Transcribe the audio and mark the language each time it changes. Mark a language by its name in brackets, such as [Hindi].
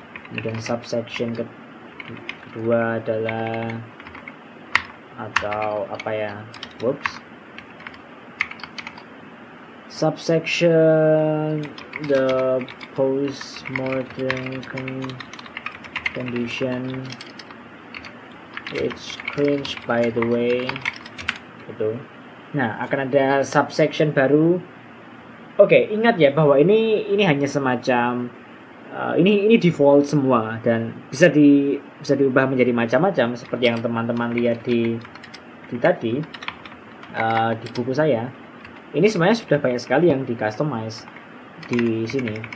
[Indonesian] Kemudian subsection kedua adalah atau apa ya? [English] Subsection the postmortem condition, it's cringe by the way, gitu. [Indonesian] Nah, akan ada subsection baru. Oke, ingat ya bahwa ini hanya semacam ini default semua dan bisa diubah menjadi macam-macam seperti yang teman-teman lihat di tadi di buku saya. Ini sebenarnya sudah banyak sekali yang di customize di sini.